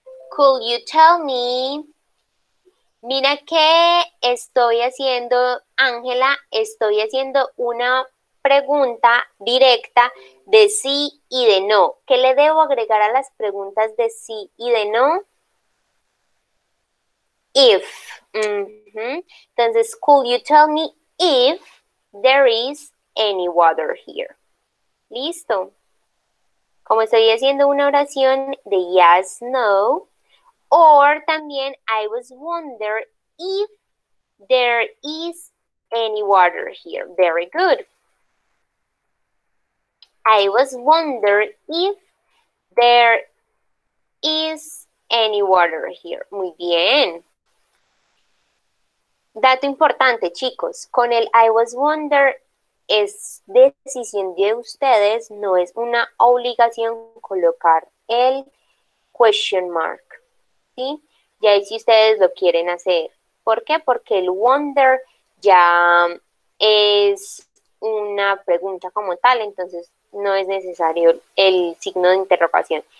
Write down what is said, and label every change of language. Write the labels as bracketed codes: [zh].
[en] Could you tell me? [es] Mira que estoy haciendo, Ángela, estoy haciendo una pregunta directa de sí y de no. ¿Qué le debo agregar a las preguntas de sí y de no? [en] If. Entonces, could you tell me if there is any water here? [es] Listo. Como estoy haciendo una oración de [en] yes, no, or [es] también [en] I was wondering if there is any water here. Very good. I was wondering if there is any water here. [es] Muy bien. Dato importante, chicos, con el I was wondering es decisión de ustedes, no es una obligación colocar el question mark, ¿sí? Ya si ustedes lo quieren hacer. ¿Por qué? Porque el wonder ya es una pregunta como tal, entonces no es necesario el signo de interrogación.